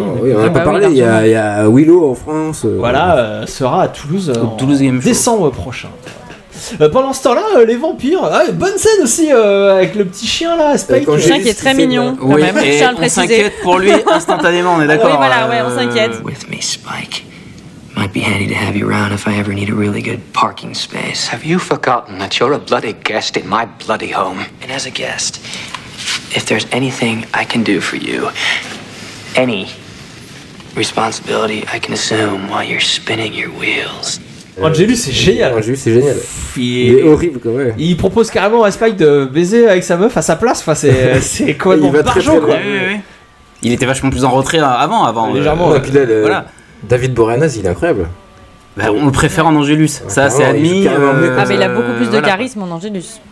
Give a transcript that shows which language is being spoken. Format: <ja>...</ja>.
<fr>Oh, oui, on n'a pas parlé. Il y a Willow en France. Sera à Toulouse en décembre prochain. Pendant ce temps-là, les vampires. Bonne scène aussi avec le petit chien là, Spike. Le chien qui est très mignon. Oui, on s'inquiète pour lui instantanément, on est d'accord. Oui, on s'inquiète.</fr> <en>With me, Spike. Might be handy to have you around if I ever need a really good parking space. Have you forgotten that you're a bloody guest in my bloody home? And as a guest, if there's anything I can do for you, any responsibility I can assume while you're spinning your wheels.</en> <fr>Angelus, c'est génial. Angelus, c'est génial. Il est horrible quand même. Il propose carrément à Spike de baiser avec sa meuf à sa place. Enfin, c'est quoi, c'est complètement barjot, quoi. Oui. Il était vachement plus en retrait avant. Légèrement. Ouais. Là, voilà. David Boreanaz, il est incroyable. Bah, on le préfère en Angelus. Ça, c'est admis. Mais il a beaucoup plus de charisme en Angelus.</fr>